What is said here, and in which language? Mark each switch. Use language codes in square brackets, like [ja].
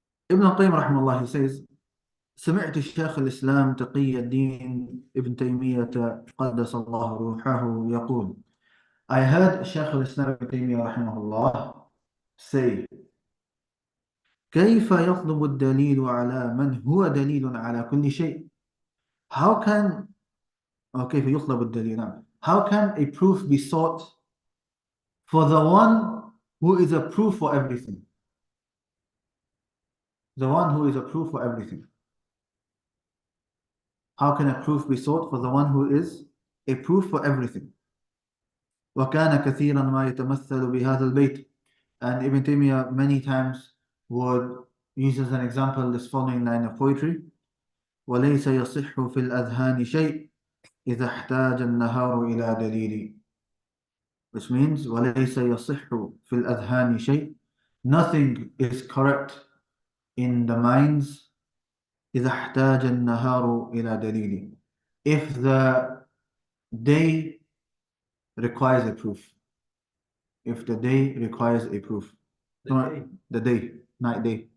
[en] Ibn al-Qayyim rahimahullah, he says, [ar] سمعت الشيخ الإسلام تقي الدين ابن تيمية قدس الله روحه يقول, [en] I heard Shaykh al-Islam ibn Taymiyyah rahimahullah say, [ar] كيف يطلب الدليل على من هو دليل على كل شيء? [en] How can, or [ar] كيف يطلب الدليل, نعم. [en] How can a proof be sought for the one who is a proof for everything? The one who is a proof for everything. How can a proof be sought for the one who is a proof for everything? [ar] وكان كثيرا ما يتمثل بهذا البيت. [en] And Ibn Taymiyyah many times would use as an example this following line of poetry. [ar] وليس يصح في الأذهان شيء إذا احتاج النهار إلى دليل. [en] Which means [ar] وليس يصح في الأذهان شيء. [en] Nothing is correct in the minds [ar] إذا احتاج النهار إلى دليل. [en] If the day requires a proof. If the day requires a proof. The day, night day.